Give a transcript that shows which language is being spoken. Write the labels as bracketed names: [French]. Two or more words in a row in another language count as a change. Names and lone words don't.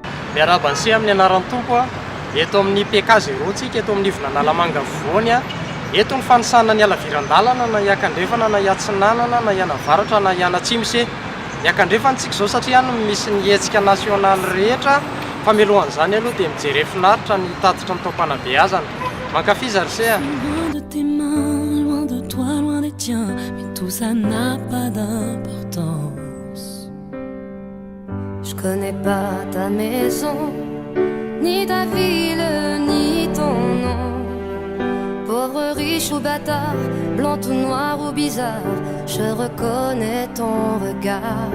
[Malagasy] miarabany se amin'ny anaran'ny tompo a eto amin'ny PK0 eto amin'ny ivona Analamanga Voany a eto ny fanisana ny alaviran-dalana na iakandrefana na iatsinanana na ianavaratra na ianatsimo se iakandrefana tsika zao satria no misy ny hetsika nasionaly rehetra famelohan'izany aloha dia mijery finaritra ny tatitra ny taom-panabeazana mankafiza ry se a [French] Loin de toi, loin des tiens, mais tout ça n'a pas d'importance. Je connais pas ta maison, ni ta ville, ni ton nom. Pauvre, riche ou bâtard, blanc ou noir ou bizarre, je reconnais ton regard.